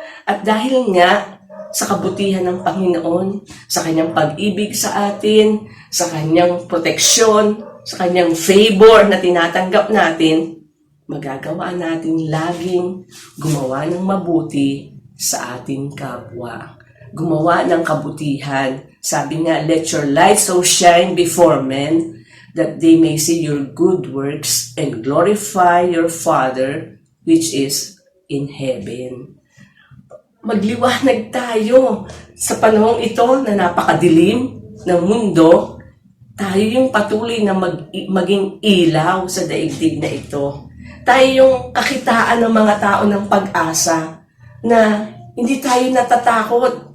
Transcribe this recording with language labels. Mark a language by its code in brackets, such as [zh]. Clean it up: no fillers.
[tl] At dahil nga sa kabutihan ng Panginoon, sa kanyang pag-ibig sa atin, sa kanyang proteksyon, sa kanyang favor na tinatanggap natin, magagawa natin laging gumawa ng mabuti sa ating kapwa. Gumawa ng kabutihan. Sabi nga, [en] let your light so shine before men that they may see your good works and glorify your Father which is in heaven. [tl] Magliwanag tayo sa panahong ito na napakadilim ng mundo. Tayo yung patuloy na maging ilaw sa daigdig na ito. Tayo yung kakitaan ng mga tao ng pag-asa na hindi tayo natatakot.